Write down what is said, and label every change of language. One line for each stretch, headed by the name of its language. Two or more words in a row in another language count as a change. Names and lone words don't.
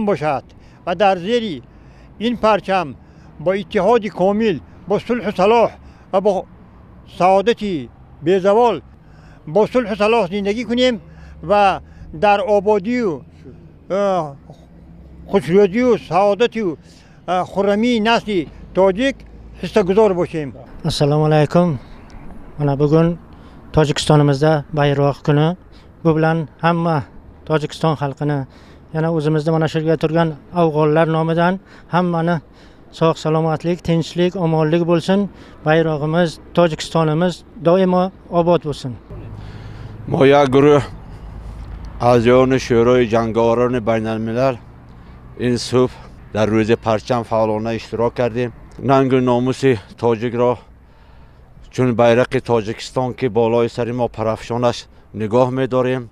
Persian: باشد و در زیر این پرچم با اتحاد کامل، با صلح و صلاح و با سعادت بی‌زوال با صلح و صلاح زندگی کنیم و در آبادی و خوشروزی و سعادت و خرمی نسل تاجیک حصه گذار باشیم.
Uzbek: Assalomu alaykum. Mana bugun Tojikistonimizda bayroq kuni. Bu bilan hamma Tojikiston xalqini, yana o'zimizda mana shu yerga turgan afg'onlar nomidan hammani sog' salomatlik, tinchlik, omonlik bo'lsin. Bayrog'imiz, Tojikistonimiz doimo obod bo'lsin.
Persian: ما یک گروه اعضایان شورای جنگاوران بین الملل این صبح در روز پرچم فعالانه اشتراک کردیم. ننگ و ناموس تاجیک را چون بیرق تاجیکستان که بالای سر ما پرافشانش نگاه می‌داریم.